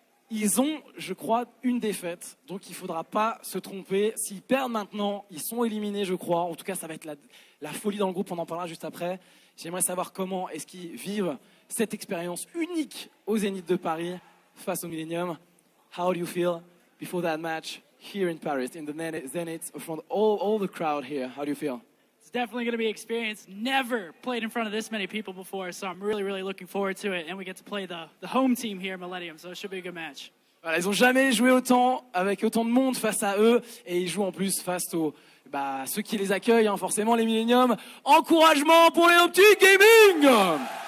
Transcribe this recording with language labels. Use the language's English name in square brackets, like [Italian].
[French] Ils ont, je crois, une défaite. Donc il ne faudra pas se tromper. S'ils perdent maintenant, ils sont éliminés, je crois. En tout cas, ça va être la folie dans le groupe. On en parlera juste après. J'aimerais savoir comment est-ce qu'ils vivent cette expérience unique au Zénith de Paris face au Millennium. [English] How do you feel before that match here in Paris, in the Zenith, in front of all the crowd here? How do you feel? It's definitely going to be an experience. Never played in front of this many people before, so I'm really looking forward to it. And we get to play the home team here at Millennium, so it should be a good match. [French] Voilà, ils n'ont jamais joué autant, avec autant de monde face à eux, et ils jouent en plus face aux ceux qui les accueillent, hein, forcément les Millennium. Encouragement pour les Optic Gaming!